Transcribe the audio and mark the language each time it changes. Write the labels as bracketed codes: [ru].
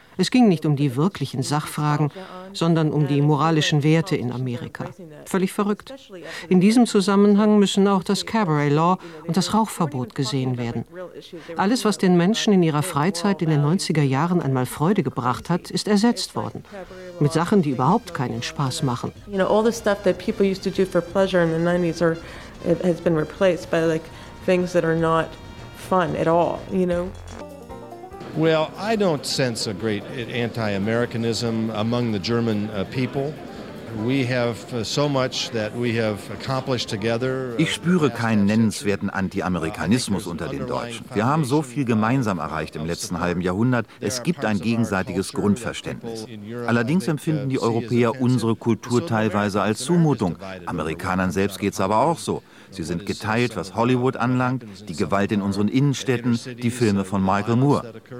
[de] Es ging nicht um die wirklichen Sachfragen, sondern um die moralischen Werte in Amerika. Völlig verrückt. In diesem Zusammenhang müssen auch das Cabaret Law und das Rauchverbot gesehen werden. Alles, was den Menschen in ihrer Freizeit in den 90er Jahren einmal Freude gebracht hat, ist ersetzt worden. Mit Sachen, die überhaupt keinen Spaß machen. [en] You know, all the stuff that people used to do for pleasure in the 90s has been replaced by like things that are not fun at all, you know? Well, I don't sense a great anti-Americanism among the German people. We have so much that we have accomplished together. [de] Ich spüre keinen nennenswerten Anti-Amerikanismus unter den Deutschen. Wir haben so viel gemeinsam erreicht im letzten halben Jahrhundert. Es gibt ein gegenseitiges Grundverständnis. Allerdings empfinden die Europäer unsere Kultur teilweise als Zumutung. Amerikanern selbst geht's aber auch so. Sie sind geteilt, was Hollywood anlangt, die Gewalt in unseren Innenstädten, die Filme von Michael Moore.